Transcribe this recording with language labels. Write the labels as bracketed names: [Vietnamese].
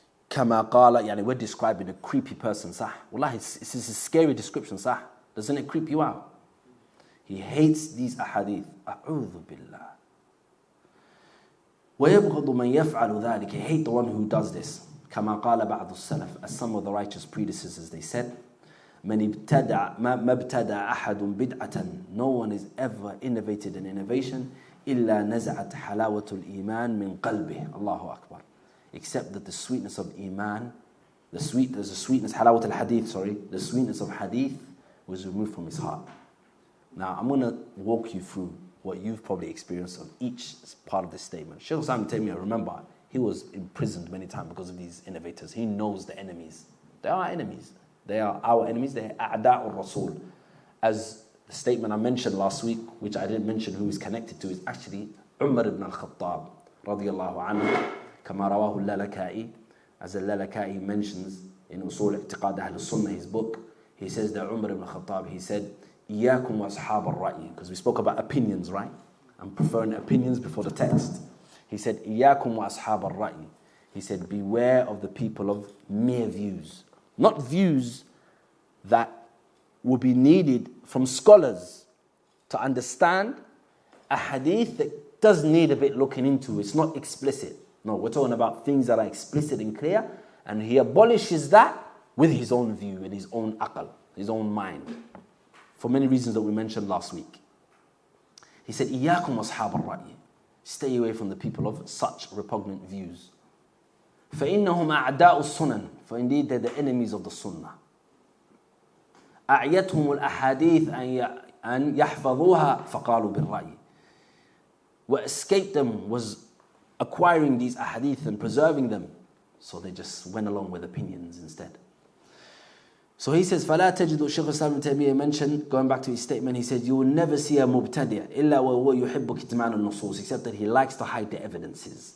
[Arabic] كما قال, [English] yani we're describing a creepy person, sah. Wallahi, it's a scary description, sah. Doesn't it creep you out? He hates these ahadith. [Arabic] أعوذ بالله. ويبغض من يفعل ذلك, [English] he hates the one who does this. [Arabic] كما قال بعض السلف, [English] as some of the righteous predecessors, they said, [Arabic] من ابتدع ما ابتدع أحد بدعة, [English] no one is ever innovated an innovation [Arabic] إلا نزعت حلاوة الإيمان من قلبه. الله أكبر. [English] Except that the sweetness of Iman, there's a sweetness, halawat al-hadith, the sweetness of hadith was removed from his heart. Now, I'm going to walk you through what you've probably experienced of each part of this statement. Shaykh Islam ibn Taymiyyah, remember, he was imprisoned many times because of these innovators. He knows the enemies. They are enemies. They are our enemies. They are a'da'ur Rasul. As the statement I mentioned last week, which I didn't mention who is connected to, is actually Umar ibn al-Khattab, radiyallahu anhu. [Arabic] كما رواه اللالكائي, [English] as al-Lalaka'i mentions in Usul I'tiqad Ahl Sunnah, his book, he says that Umar ibn Khattab, he said, [Arabic] إِيَّاكُمْ وَأَصْحَابَ الرَّأْيِ, [English] because we spoke about opinions, right? I'm preferring opinions before the text. He said, [Arabic] إِيَّاكُمْ وَأَصْحَابَ الرَّأْيِ. [English] He said, beware of the people of mere views. Not views that will be needed from scholars to understand a hadith that does need a bit looking into. It's not explicit. No, we're talking about things that are explicit and clear, and he abolishes that with his own view and his own aql, his own mind, for many reasons that we mentioned last week. He said, [Arabic] إِيَّاكُمْ وَأَصْحَابَ الرَّأْيِ. [English] Stay away from the people of such repugnant views. [Arabic] فَإِنَّهُمْ أَعْدَاءُ السُّنَنِ. [English] For indeed they're the enemies of the sunnah. [Arabic] أعيتهم الأحاديث أن يحفظوها فقالوا بالرأي. [English] What escaped them was acquiring these ahadith and preserving them. So they just went along with opinions instead. So he says, [Arabic] فَلَا تَجِدُ [English] Shaykh Islam ibn Taymiyyah mentioned, going back to his statement, he said, you will never see a mubtadi' [Arabic] إِلَّا وَهُوَ يُحِبُّ كِتْمَانُ النُّصُوص, [English] except that he likes to hide the evidences.